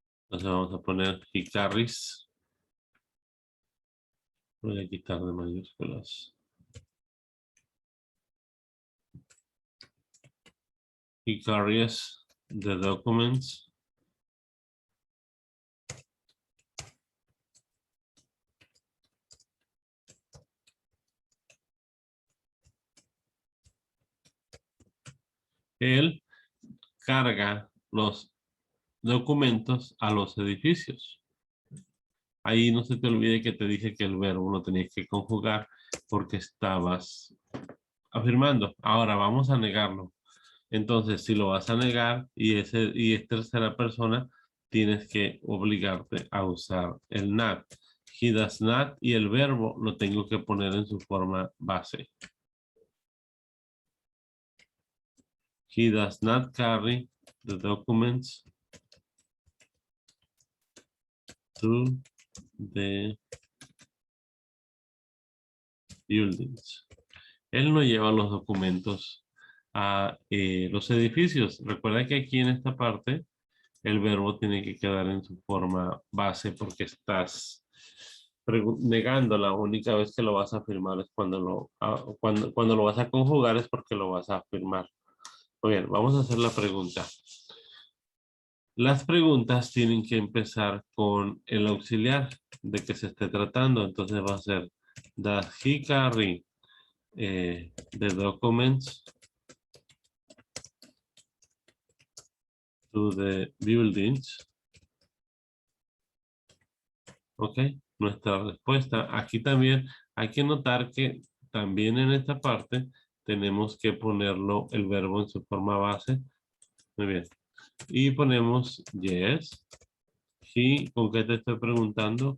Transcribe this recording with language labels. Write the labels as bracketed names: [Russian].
[Spanish] Entonces vamos a poner [English] he carries. [Spanish] Voy a quitar de mayúsculas. [English] He carries the documents. [Spanish] Él carga los documentos a los edificios. Ahí no se te olvide que te dije que el verbo lo tenías que conjugar porque estabas afirmando. Ahora vamos a negarlo. Entonces, si lo vas a negar y es tercera persona, tienes que obligarte a usar el not. [English] He does not [Spanish] y el verbo lo tengo que poner en su forma base. [English] He does not carry the documents to the buildings. [Spanish] Él no lleva los documentos a los edificios. Recuerda que aquí en esta parte el verbo tiene que quedar en su forma base porque estás negando. La única vez que lo vas a afirmar es cuando lo vas a conjugar es porque lo vas a afirmar. Muy bien, vamos a hacer la pregunta. Las preguntas tienen que empezar con el auxiliar de que se esté tratando. Entonces va a ser, [English] does he carry the documents to the buildings? [Spanish] Ok, nuestra respuesta. Aquí también hay que notar que también en esta parte tenemos que ponerlo el verbo en su forma base. Muy bien. Y ponemos yes. He, ¿con qué te estoy preguntando?